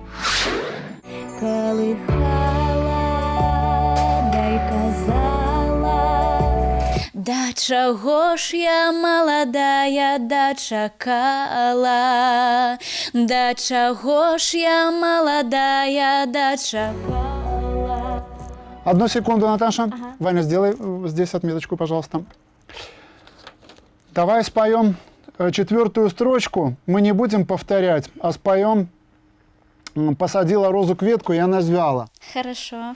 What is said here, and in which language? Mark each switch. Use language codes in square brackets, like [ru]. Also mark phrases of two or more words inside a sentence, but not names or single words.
[be] Дай казала, да чаго ж я маладая дачакала, да чаго ж я маладая дачакала. [ru] Одну секунду, Наташа. Ваня, сделай здесь отметочку, пожалуйста. Давай споем 4-ю строчку. Мы не будем повторять, а споем «Посадила розу к ветку, и она звяла». Хорошо.